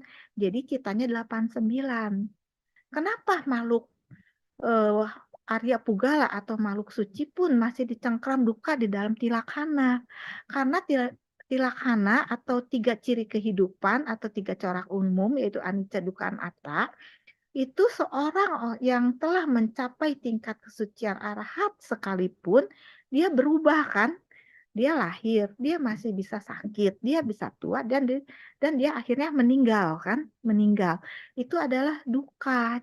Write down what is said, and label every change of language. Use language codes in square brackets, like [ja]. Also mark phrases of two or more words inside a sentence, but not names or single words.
[id] Jadi citanya 89. Kenapa makhluk [pi] Arya Pugala [id] atau makhluk suci pun masih dicengkram duka di dalam tilakhana? Karena tilakhana atau 3 ciri kehidupan atau 3 corak umum yaitu [pi] anicca, dukkha, anatta [id] itu seorang yang telah mencapai tingkat kesucian arahat sekalipun dia berubah kan, dia lahir, dia masih bisa sakit, dia bisa tua dan dia akhirnya meninggal kan, itu adalah duka.